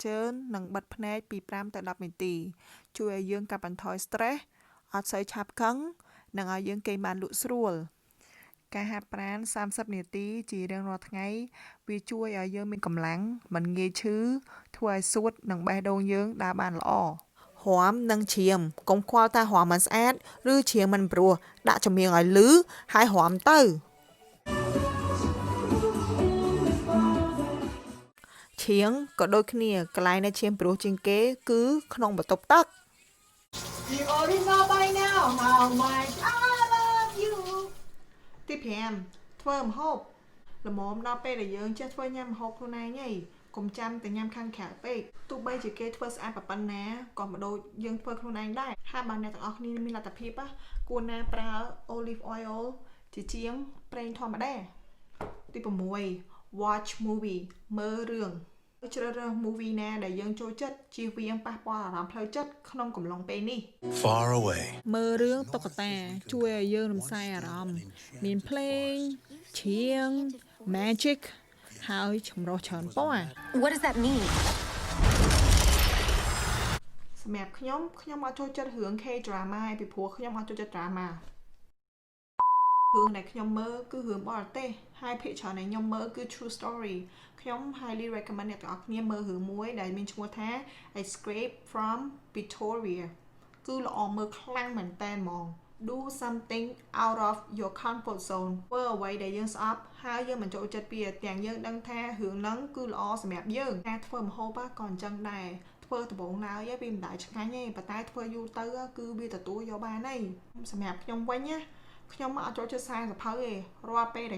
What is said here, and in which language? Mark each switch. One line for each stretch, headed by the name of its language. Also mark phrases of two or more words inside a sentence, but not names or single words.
Khmer: ជើងនិងបិទភ្នែកពី5ទៅ10នាទីជួយឲ្យយើងកាត់បន្ថយ stress អត់សូវឆាប់ខឹងនិងឲ្យយើងគេងបានលក់ស្រួលការហាត់ប្រាណ30នាទីជារៀងរាល់ថ្ងៃវាជួយឲ្យយើងមានកម្លាំងមិនងាយឈឺធ្វើឲ្យសួតនិងបេះដូងយើងដើរបានល្អរាំនិងច្រៀងកុំខ្វល់ថារាំមិនស្អាតឬច្រៀងមិនព្រោះដាក់ចម្រៀងឲ្យលឺហើយរាំទៅ ច្រៀងក៏ដូចគ្នាកន្លែងដែលច្រៀងព្រោះជាងគេគឺក្នុងបន្ទប់ទឹក
English: You already know by now how much I love you
Khmer: ទី5 ធ្វើម្ហូបល្មមដល់ពេលដែលយើងចេះធ្វើញ៉ាំម្ហូបខ្លួនឯងហើយកុំចាំតែញ៉ាំខាងក្រៅពេកទោះបីជាគេធ្វើស្អាតប៉ុណ្ណាក៏មិនដូចយើងធ្វើខ្លួនឯងដែរហើយបើអ្នកទាំងអស់គ្នាមានលទ្ធភាពគួរណាប្រើ
English: olive oil
Khmer: ជាជាងប្រេងធម្មតាទី6
English: watch movie
Khmer: មើលរឿងជ្រើសរើស movie ណាដែលយើងចូលចិត្តជៀសវាងប៉ះពាល់អារម្មណ៍ផ្លូវចិត្តក្នុងកំឡុងពេលនេះ
English: Far away
Khmer: មើលរឿងតុក្កតាជួយឲ្យយើងរំសាយអារម្មណ៍មានភ្លេងច្រៀង magic ហើយចម្រុះច្រើនពណ៌
English: What does that mean?
Khmer: សម្រាប់ខ្ញុំអត់ចូលចិត្តរឿង K-drama ពីព្រោះខ្ញុំអត់ចូលចិត្ត drama រឿងដែលខ្ញុំមើលគឺរឿងបរទេសហើយភាគច្រើនដែលខ្ញុំមើលគឺ
English: true story
Khmer: ខ្ញុំ
English: highly recommend
Khmer: អ្នកទាំងអស់គ្នាមើលរឿងមួយដែលមានឈ្មោះថា Escape from Pretoria គឺល្អមើលខ្លាំងមែនតើហ្មង
English: do something out of your comfort zone
Khmer: ធ្វើអ្វីដែលយើងស្អប់ហើយយើងមិនចូលចិត្តវាទាំង យើងដឹងថារឿងហ្នឹងគឺល្អសម្រាប់យើងការធ្វើម្ហូបក៏អញ្ចឹងដែរធ្វើដំបូងឡើយវាមិនដែលឆ្ងាញ់ទេប៉ុន្តែធ្វើយូរទៅគឺវាទទួលយកបានហើយសម្រាប់ខ្ញុំវិញណាខ្ញុំអត់ចូលចិត្តសារសភៅទេរាល់ពេលដែល